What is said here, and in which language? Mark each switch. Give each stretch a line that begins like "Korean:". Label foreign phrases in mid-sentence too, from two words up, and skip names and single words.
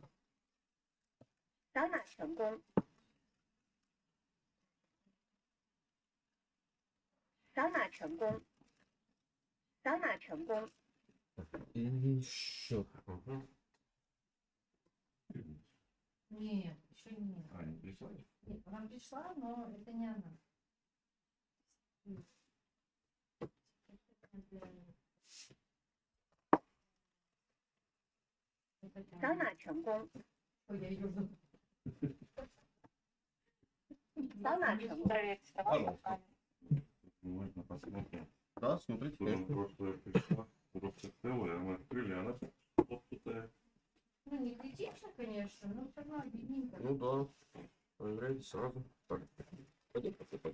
Chinese: 扫码成功，扫码成功，扫码成功。
Russian: И еще. Ага. Нет, еще нет. А, не прислали? Нет, она пришла, но это не она.
Chinese: 扫码成功，
Russian: Ой, я ее забыла.
Chinese: 扫码成功。
Russian: Проверьте товар по Пожалуйста. камере. Можно посмотреть. Да, смотрите, Тоже конечно. прошлое пришла, просто целая, мы открыли, она подпутая. Ну, не критично, конечно, но все равно обидненько. Ну да. Проверяйте сразу. Так. Пойдем посыпать.